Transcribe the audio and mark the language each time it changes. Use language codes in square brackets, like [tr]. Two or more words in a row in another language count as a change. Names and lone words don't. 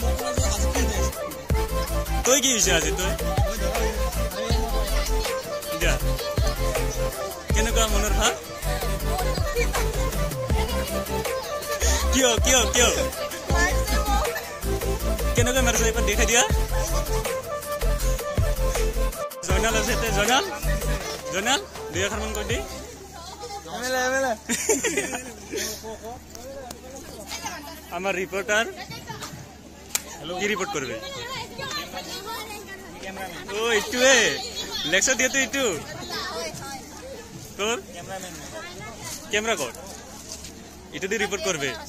[as] তই কি হৈছে আজি তই কেনেকুৱা মনৰ ভাৱ? কিয় কেনেকৈ মাৰিছে এইবাৰ দেখাই দিয়া। জয়নাল আছে জয়নাল দুই এষাৰমান কৈ দি। [bn] আমার রিপোর্টার কি রিপোর্ট করবে? ও একটু লেকচার দিয়ে তো একটু তোর ক্যামেরা কর এটা দিয়ে রিপোর্ট করবে।